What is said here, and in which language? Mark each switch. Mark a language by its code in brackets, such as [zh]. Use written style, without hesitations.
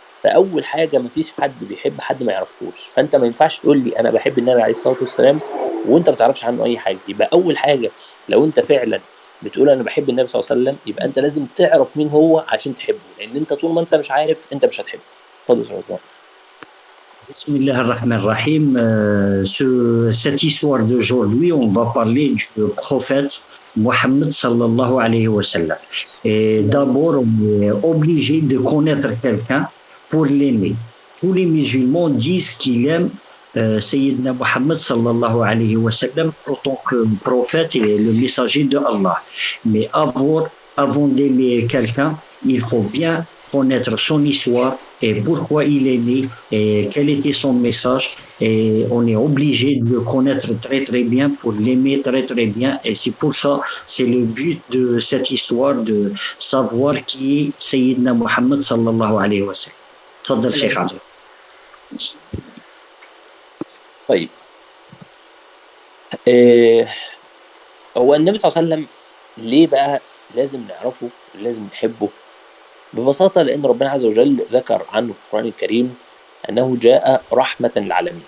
[ar] فاول حاجه ما فيش حد بيحب حد ما يعرفوش، فانت ما ينفعش تقول لي انا بحب النبي عليه الصلاه والسلام وانت ما تعرفش عنه اي حاجه. يبقى اول حاجه لو انت فعلا بتقول انا بحب النبي صلى الله عليه وسلم يبقى انت لازم تعرف مين هو عشان تحبه، لان انت طول ما انت مش عارف انت مش هتحبه. اتفضل يا استاذ. بسم الله الرحمن الرحيم. [fr] Cette histoire d'aujourd'hui, on va parler du prophète Mohammed sallallahu alayhi wa sallam. Et d'abord, on est obligé de connaître quelqu'un pour l'aimer. Tous les musulmans disent qu'ils aiment Sayyidina Mohammed sallallahu alayhi wa sallam en tant que prophète et le messager de Allah. Mais avant d'aimer quelqu'un, il faut bien connaître son histoire et pourquoi il est né et quel était son message. Et on est obligé de le connaître très très bien pour l'aimer très très bien. Et c'est pour ça, c'est le but de cette histoire de savoir qui est Sayyidina Mohammed sallallahu alayhi wa sallam. [ar] تفضل شيخ عبد. طيب هو النبي صلى الله عليه وسلم ليه بقى لازم نعرفه ولازم نحبه؟ ببساطة لأن ربنا عز وجل ذكر عنه في القرآن الكريم أنه جاء رحمة للعالمين.